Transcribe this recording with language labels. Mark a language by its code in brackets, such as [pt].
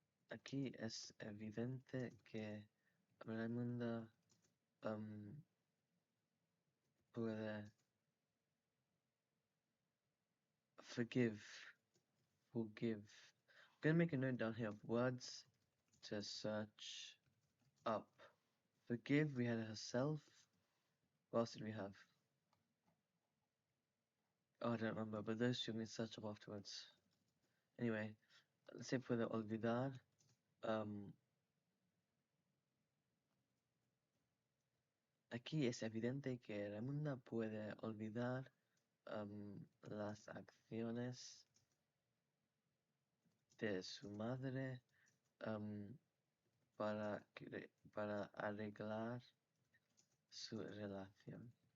[es] Aquí es evidente que Raimunda puede forgive. [en] I'm gonna make a note down here of words to search up. Forgive, we had herself. What else did we have? Oh, I don't remember, but those two we search up afterwards. Anyway, let's say [es] puede olvidar. Aquí es evidente que Raimunda puede olvidar las acciones de su madre para arreglar su relación.